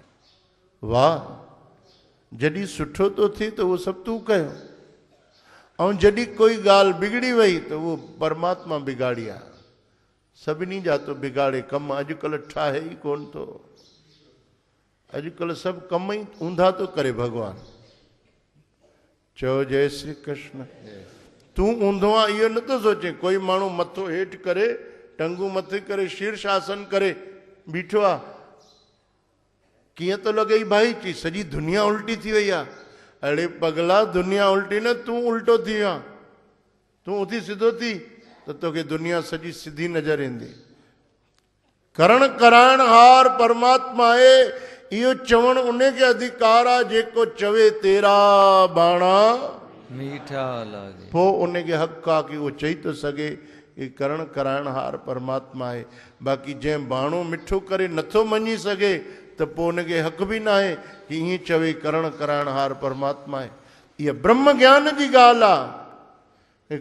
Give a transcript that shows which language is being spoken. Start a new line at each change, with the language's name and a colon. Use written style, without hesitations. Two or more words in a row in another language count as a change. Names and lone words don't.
Sindhi: वाह, जॾहिं सुठो थो थिए त उहो सभु तूं कयो, ऐं जॾहिं कोई ॻाल्हि बिगड़ी वई त उहो परमात्मा बिगाड़ी आहे। सभिनी जा तो बिगाड़े कमु अॼुकल्ह ठाहे ई कोन थो। अॼुकल्ह सभु कम ई ऊंधा थो करे भॻवानु। चओ जय श्री कृष्ण। तूं ऊंधो आहे इहो नथो सोचे। कोई माण्हू मथो हेठि करे, टंगू मथे करे, शीर्षासन करे बीठो आहे, कीअं थो लॻे भाई चई सॼी दुनिया उल्टी थी वई आहे। अड़े पगला, दुनिया उल्टी न, तूं उल्टो थी वियो आहे। तूं उथी सिधो थी त तोखे दुनिया सॼी सिधी नज़र ईंदी। करण कराइण हार परमात्मा आहे, इहो चवण उन खे अधिकार आहे जेको चवे
Punjabi: ਤੇਰਾ ਬਾਣਾ ਮੀਠਾ ਲਾਗੇ।
Sindhi: पोइ उन खे हक़ आहे की उहो चई थो सघे ही करण कराइण हार परमात्मा आहे। बाक़ी जंहिं बाणो मिठो करे नथो मञी सघे त पोइ उनखे हक़ बि न आहे की ईअं चवे करण कराइण हार परमात्मा आहे। इहा ब्रह्म ज्ञान जी ॻाल्हि आहे।